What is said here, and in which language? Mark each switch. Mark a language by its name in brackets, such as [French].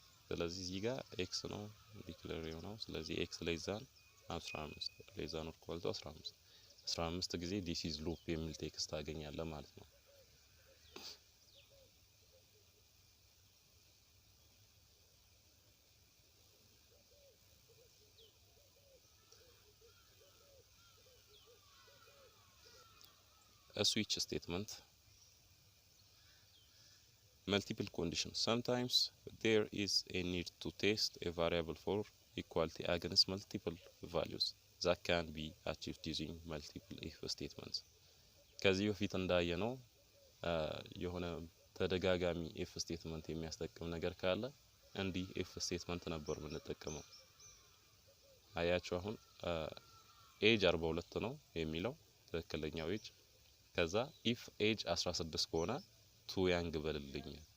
[Amharic] ስለዚህ እዚህ ጋር x ነው ዲክሌር የሆነው ስለዚህ [English] x less than 15 less than or equal to 15 [Amharic] ጊዜ [English] this is loop [Amharic] የሚል ቴክስት ታገኛለህ ማለት ነው [English] a switch statement multiple conditions. Sometimes there is a need to test a variable for equality against multiple values that can be achieved using multiple if statements. [Amharic] ከዚህ በፊት እንዳየነው የሆነ ተደጋጋሚ if statement የሚያስጠቅም ነገር ካለ እንዲህ if statement ነበር የምንጠቀመው። አያችሁ አሁን age 42 ነው የሚለው ትክክለኛው age ከዛ if age 16 ከሆነ too young በልልኝ